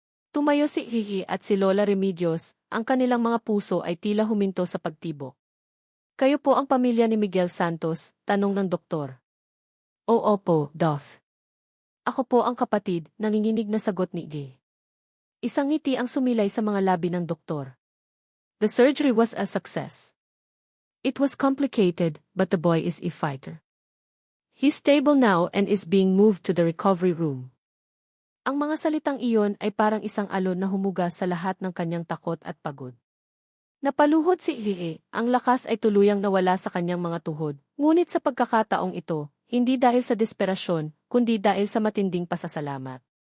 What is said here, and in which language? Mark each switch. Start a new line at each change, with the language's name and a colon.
Filipino: Tumayo si Hihi at si Lola Remedios, ang kanilang mga puso ay tila huminto sa pagtibok. Kayo po ang pamilya ni Miguel Santos, tanong ng doktor. Oo po, Doc. Ako po ang kapatid, nanginginig na sagot ni G. Isang ngiti ang sumilay sa mga labi ng doktor.
English: The surgery was a success. It was complicated, but the boy is a fighter. He's stable now and is being moved to the recovery room.
Filipino: Ang mga salitang iyon ay parang isang alon na humugas sa lahat ng kanyang takot at pagod. Napaluhod si Hihi, ang lakas ay tuluyang nawala sa kanyang mga tuhod, ngunit sa pagkakataong ito, hindi dahil sa desperasyon, kundi dahil sa matinding pasasalamat.